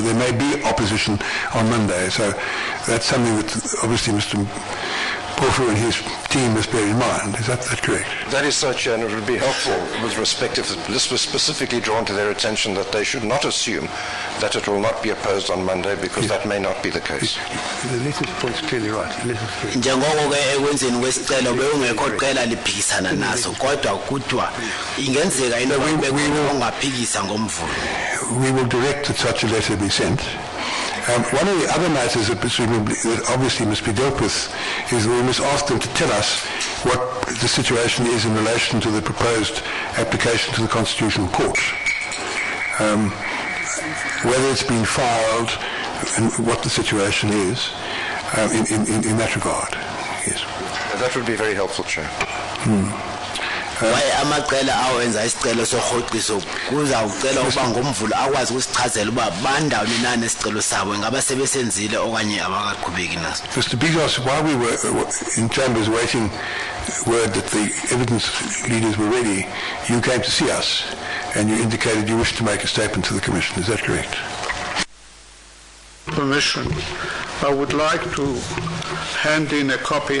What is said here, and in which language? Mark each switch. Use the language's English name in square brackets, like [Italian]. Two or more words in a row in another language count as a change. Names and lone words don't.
[English] There may be opposition on Monday, so that's something that obviously Mr. Porter and his team must bear in mind. Is that correct? That is so, Chair, and it would be helpful with respect if this was specifically drawn to their attention that they should not assume that it will not be opposed on Monday, because that may not be the case. The latest point's clearly right. [Xhosa] Njengoko ke ekwenzeni kwesicelo bewungekho qela liphikisana naso kodwa kuthiwa ingenzeka into ongaphikisa ngomvulo. [English] We will direct that such a letter be sent. One of the other matters that obviously must be dealt with is that we must ask them to tell us what the situation is in relation to the proposed application to the Constitutional Court. Whether it's been filed and what the situation is in that regard. Yes. That would be very helpful, Chair. [Xhosa] Waye amaqela awenza isicelo sohoxiso kuzawucela uba ngomvulo akwazi ukusichazela uba bandawoni nani isicelo sabo ngaba sebesenzile okanye abakaqhubeki naso. [English] Mr. Bezos, while we were in chambers waiting word that the evidence leaders were ready, you came to see us and you indicated you wished to make a statement to the Commission. Is that correct? Permission, I would like to hand in a copy.